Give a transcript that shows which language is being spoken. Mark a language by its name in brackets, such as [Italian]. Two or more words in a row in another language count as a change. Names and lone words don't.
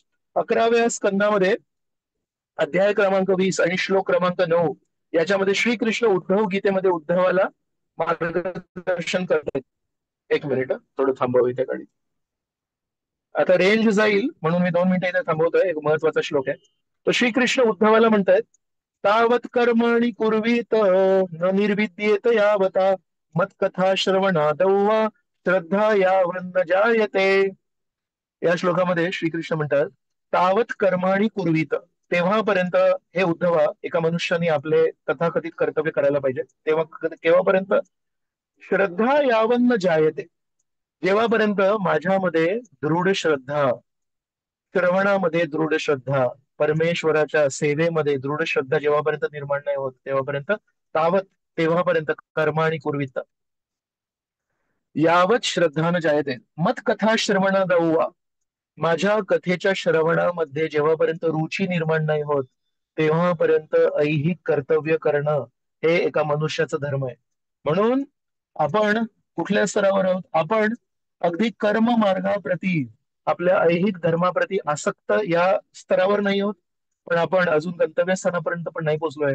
[Marathi] 11व्या स्कंदामध्ये अध्याय क्रमांक 20 आणि श्लोक क्रमांक 9 याच्यामध्ये श्रीकृष्ण उद्धव गीतेमध्ये उद्धवाला मार्गदर्शन करतात. एक मिनिट, थोडं थांबव इथे गाडी. आता रेंज जाईल म्हणून मी 2 मिनिटं इथे थांबवतोय. एक महत्वाचा श्लोक आहे. तो श्रीकृष्ण उद्धवाला म्हणतायत [Sanskrit] तावत कर्मणी कुर्वीत न निर्विद्येत यावता मत्कथा श्रवणादौ वा श्रद्धा यावन्न जायते. [Marathi] या श्लोकामध्ये श्रीकृष्ण म्हणतात [Sanskrit] तावत कर्माणी कुर्वीत, [Marathi] तेव्हापर्यंत हे उद्धवा एका मनुष्याने आपले तथाकथित कर्तव्य करायला पाहिजे. तेव्हा केव्हापर्यंत? [Sanskrit] श्रद्धा यावन्न जायते, [Marathi] जेव्हापर्यंत माझ्यामध्ये दृढ श्रद्धा, श्रवणामध्ये दृढ श्रद्धा, परमेश्वराच्या सेवेमध्ये दृढ श्रद्धा जेव्हापर्यंत निर्माण नाही होत तेव्हापर्यंत तावत, तेव्हापर्यंत [Sanskrit] कर्माणी कुर्वीत यावत श्रद्धान जायते मत कथा श्रवणादौवा, [Marathi] माझ्या कथेच्या श्रवणामध्ये जेव्हापर्यंत रुची निर्माण नाही होत तेव्हापर्यंत ऐहिक कर्तव्य करणं हे एका मनुष्याचं धर्म आहे. म्हणून आपण कुठल्या स्तरावर आहोत? आपण अगदी कर्म मार्गाप्रती, आपल्या ऐहिक धर्माप्रती आसक्त या स्तरावर नाही आहोत, पण आपण अजून गंतव्यस्थानापर्यंत पण नाही पोहोचलोय.